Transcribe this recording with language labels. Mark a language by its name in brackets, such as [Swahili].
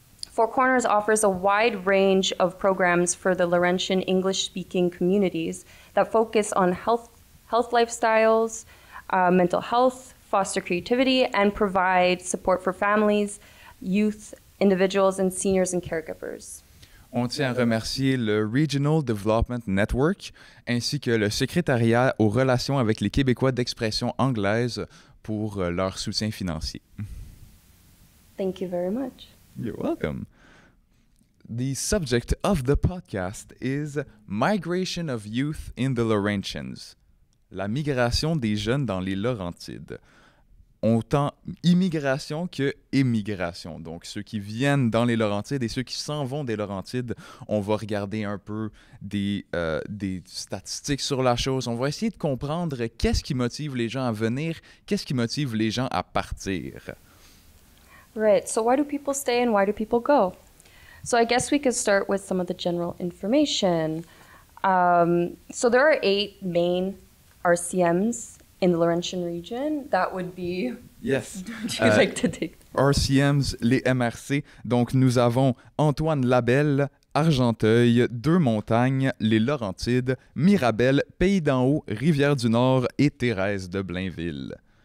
[English] Four Corners offers a wide range of programs for the Laurentian English-speaking communities that focus on health lifestyles, mental health, foster creativity, and provide support for families, youth, individuals, and seniors and caregivers. [French] On tient à remercier le Regional Development Network ainsi que le secrétariat aux relations avec les Québécois d'expression anglaise pour leur soutien financier. [English] Thank you very much. You're welcome. The subject of the podcast is Migration of Youth in the Laurentians. [French] La migration des jeunes dans les Laurentides. Autant immigration que émigration. Donc, ceux qui viennent dans les Laurentides et ceux qui s'en vont des Laurentides, on va regarder un peu des statistiques sur la chose. On va essayer de comprendre qu'est-ce qui motive les gens à venir, qu'est-ce qui motive les gens à partir. [English] Right. So why do people stay and why do people go? So I guess we could start with some of the general information. So there are 8 main RCMs in the Laurentian region. That would be... Yes. Would you like to take... [French] RCMs, les MRC. Donc, nous avons Antoine Labelle, Argenteuil, Deux-Montagnes, les Laurentides, Mirabel, Pays d'en Haut, Rivière-du-Nord et Thérèse de Blainville.